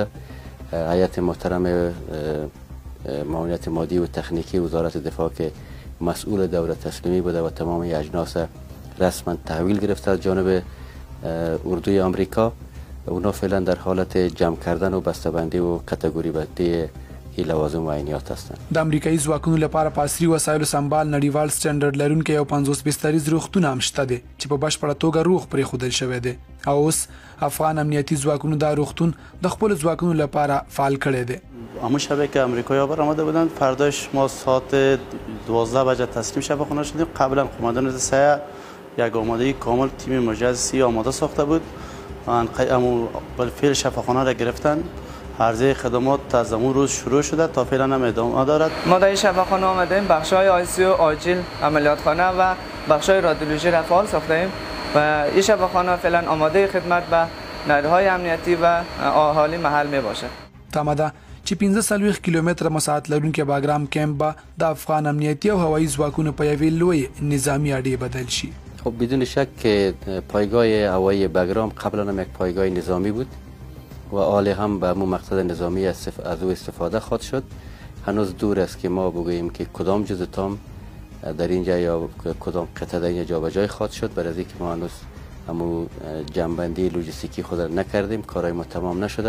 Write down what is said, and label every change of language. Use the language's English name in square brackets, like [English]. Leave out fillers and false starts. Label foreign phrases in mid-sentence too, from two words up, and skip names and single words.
[Persian] هیئت محترم معاونت مادی و تکنیکی وزارت دفاع که مسئول دوره تسلیمی بوده و تمام اجناس رسما تحویل گرفته از جانب اردوی آمریکا. اونا فعلا در حالت جمع کردن و بسته‌بندی و کاتگوری بندی لوازم و عینیات هستند. [Pashto] د امریکایي ځواکونو لپاره په عصري وسایلو سمبال نړیوال سټنډرډ لرونکی یو 50 بستریز روغتون هم شته دی چې په بشپړه توګه روغ پرېښودل شوی دی او اوس افغان امنیتي ځواکونو دا روغتون د خپلو ځواکونو لپاره فعال کړی دی. [Persian] همون شبه که امریکایی‌ها برآمده بودند فرداش ما ساعت 12 بجه تسلیم شفاخانه شدیم. قبلا قماندان سایه یک آمادگی کامل تیم مجهزی آماده ساخته بود. بالفعل شفاخانه را گرفتن. عرضه خدمات از اون روز شروع شده تا فعلا هم ادامه دارد. ما در این شفاخانه آمدیم بخش‌های آی‌سی-یو آجیل عملیاتخانه و بخش‌های رادیولوژی را فعال ساختیم و این شفاخانه فعلا آماده خدمت به نیروهای امنیتی و اهالی محل می باشد. [Pashto] تمه ده چې 15 کیلومتره مساحت لرونکي باګرام کیمپ به د افغان امنیتي او هوایي ځواکونو په یوې لوی نظامی اډې بدل شي. [Persian] خب بدون شک که پایگاه هوایی باګرام قبلا هم یک پایگاه نظامی بود و حالا هم به مو مقصد نظامی از او استفاده خواهد شد. هنوز دور است که ما بگوییم که کدام جزء تام در اینجا یا کدام قطعه در اینجا جابجایی خواهد شد، برای اینکه ما هنوز همو جنبندی لوجستیکی خود را نکردیم، کارهای ما تمام نشده.